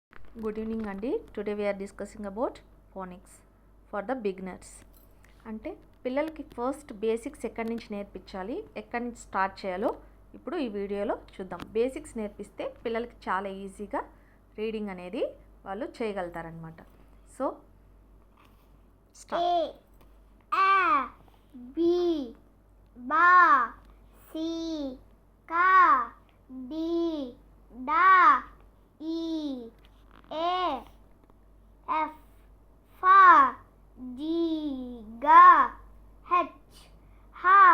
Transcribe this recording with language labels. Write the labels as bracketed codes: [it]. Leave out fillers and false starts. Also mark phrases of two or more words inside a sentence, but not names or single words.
[en] Good evening Andi. Today we are discussing about phonics for the beginners. [te] అంటే పిల్లలకి [en] first basics [te] ఎక్కడి నుంచి నేర్పించాలి, ఎక్కడి నుంచి స్టార్ట్ చేయాలో ఇప్పుడు ఈ వీడియోలో చూద్దాం. బేసిక్స్ నేర్పిస్తే పిల్లలకి చాలా [en] easy reading [te] అనేది వాళ్ళు చేయగలుగుతారనమాట. సో [en] A B ba C ka D da E A F fa G ga H ha